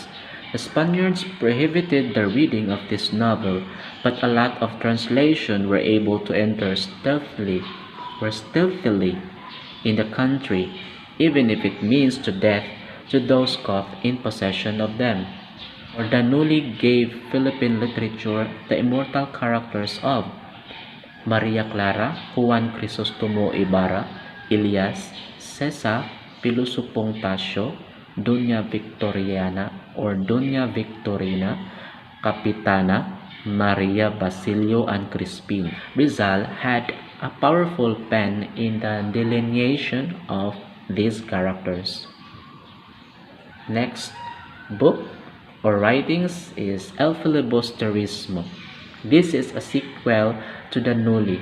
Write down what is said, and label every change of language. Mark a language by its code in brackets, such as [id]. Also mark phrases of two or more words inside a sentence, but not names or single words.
[en] The Spaniards prohibited the reading of this novel, but a lot of translations were able to enter stealthily in the country, even if it means to death to those caught in possession of them. For Danuli gave Philippine literature the immortal characters of Maria Clara, Juan Crisostomo Ibarra, Elias, Cesa, Pilusupong Tasio, Doña Victoriana or Doña Victorina, Capitana, Maria Basilio, and Crispin. Rizal had a powerful pen in the delineation of these characters. Next book or writings is El Filibusterismo. This is a sequel to the Noli.